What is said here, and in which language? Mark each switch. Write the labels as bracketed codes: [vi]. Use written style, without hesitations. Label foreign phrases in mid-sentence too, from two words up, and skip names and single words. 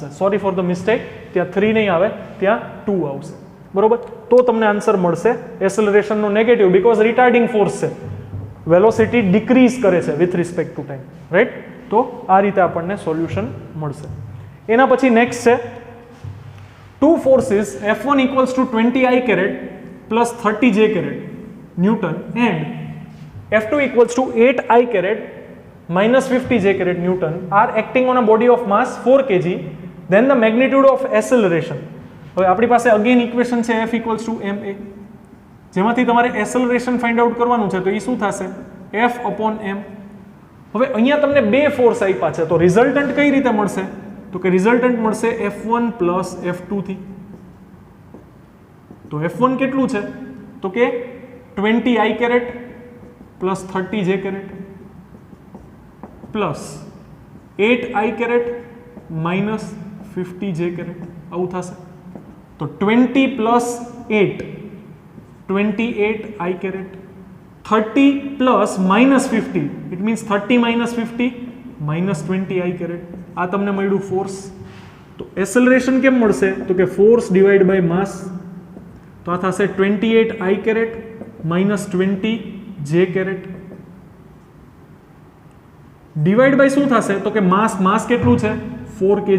[en] sorry for the mistake, [gu] ત્યાં 3 નહીં આવે, ત્યાં 2 આવશે. બરોબર, તો તમને આન્સર મળશે એસેલરેશનનો નેગેટિવ, બીકોઝ [en] retarding force [gu] છે, [en] velocity decrease [gu] કરે છે [en] with respect to time, [gu] રાઈટ. તો આ રીતે આપણને સોલ્યુશન મળશે. એના પછી નેક્સ્ટ છે [en] two forces F1 equals to 20 I caret plus 30 J caret Newton and F2 equals to 8 I caret minus 50 J caret Newton are acting on a body of mass 4 kg, then the magnitude of acceleration. [gu] હવે આપણી પાસે અગેન ઇક્વેશન છે [en] F equals to ma, [gu] જેમાંથી તમારે એસેલરેશન ફાઇન્ડ આઉટ કરવાનું છે, તો એ શું થશે [en] F upon m. [gu] હવે અહીંયા તમને બે ફોર્સ આપ્યા છે, તો રિઝલ્ટન્ટ કઈ રીતે મળશે તો કે રિઝલ્ટન્ટ મળશે [en] F1 plus F2 [gu] થી. તો F1 કેટલું છે તો કે [en] 20 I caret plus 30 J caret plus 8 I caret minus 50 J caret, [gu] આવું થશે. [en] તો 20 plus 8 28 I caret, 30 plus minus 50 it means 30 minus 50 minus 20 I caret. [gu] આ તમને મળ્યું ફોર્સ. તો એસેલરેશન કેમ મળશે તો કે [en] force divide by mass, [gu] તો આ થશે [en] 28 I caret minus 20 J caret divide by [gu] શું થશે તો કે માસ કેટલું છે 4 kg.